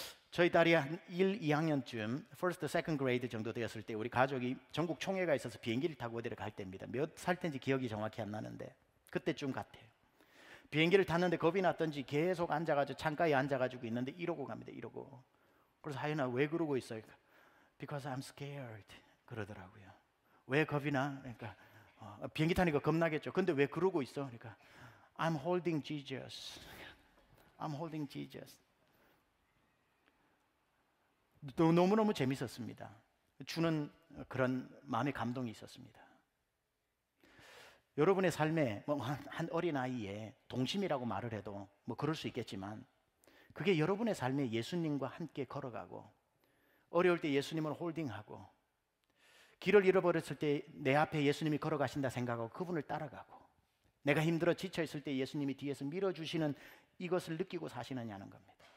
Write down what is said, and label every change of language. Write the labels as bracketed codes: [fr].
[ko] 저희 딸이 한 1, 2학년쯤 [en] first, second grade [ko] 정도 되었을 때 우리 가족이 전국 총회가 있어서 비행기를 타고 어디를 갈 때입니다. 몇 살 때인지 기억이 정확히 안 나는데 그때쯤 같아요. 비행기를 탔는데 겁이 났던지 계속 앉아가지고 창가에 앉아가지고 있는데 이러고 갑니다. 이러고. 그래서 하연아 왜 그러고 있어요? [en] Because I'm scared [ko] 그러더라고요. 왜 겁이 나? 그러니까 비행기 타니까 겁나겠죠. 근데 왜 그러고 있어? 그러니까 [en] I'm holding Jesus. I'm holding Jesus. [ko] 너무너무 재밌었습니다. 주는 그런 마음의 감동이 있었습니다. 여러분의 삶에 한 어린아이에 동심이라고 말을 해도 뭐 그럴 수 있겠지만 그게 여러분의 삶에 예수님과 함께 걸어가고 어려울 때 예수님을 홀딩하고 길을 잃어버렸을 때 내 앞에 예수님이 걸어가신다 생각하고 그분을 따라가고 내가 힘들어 지쳐있을 때 예수님이 뒤에서 밀어주시는 이것을 느끼고 사시느냐는 겁니다.